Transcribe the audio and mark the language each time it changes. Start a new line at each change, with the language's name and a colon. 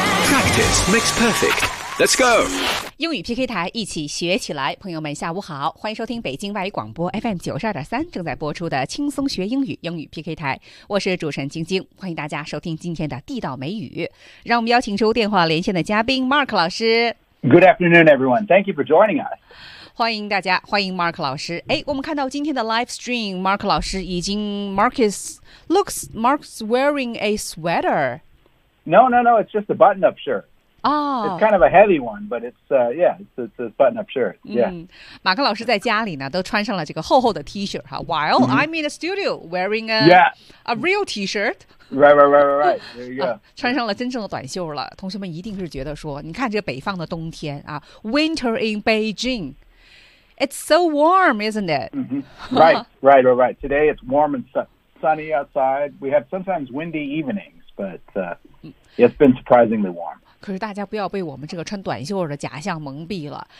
English: Practice makes perfect Let's go
Chinese: 英语 PK 台一起学起来朋友们下午好欢迎收听北京外语广播 FM92.3 正在播出的轻松学英语英语 PK 台我是主持人晶晶欢迎大家收听今天的地道美语让我们邀请出电话连线的嘉宾 Mark 老师
English: Good afternoon everyone Thank you for joining us
Chinese: 欢迎大家，欢迎 Mark 老师。哎，我们看到今天的 live stream， Mark 老师已经
English: Mark's wearing a sweater. No, it's just a button-up shirt. Oh, it's kind of a heavy one, but it's a button-up shirt. Yeah.、
Chinese: 马克老师在家里呢，都穿上了这个厚厚的 T-shirt 哈。
English: While、I'm in the studio wearing a real T-shirt. Right.
Chinese: 穿上了真正的短袖了。同学们一定是觉得说，你看这北方的冬天啊 ，
English: Winter in Beijing。 It's so warm, isn't it?、 Right. Today it's warm and sunny outside. We have sometimes windy evenings, but、it's been surprisingly warm.
Chinese: 可是大家不要被我们这个穿短袖的假象蒙蔽了。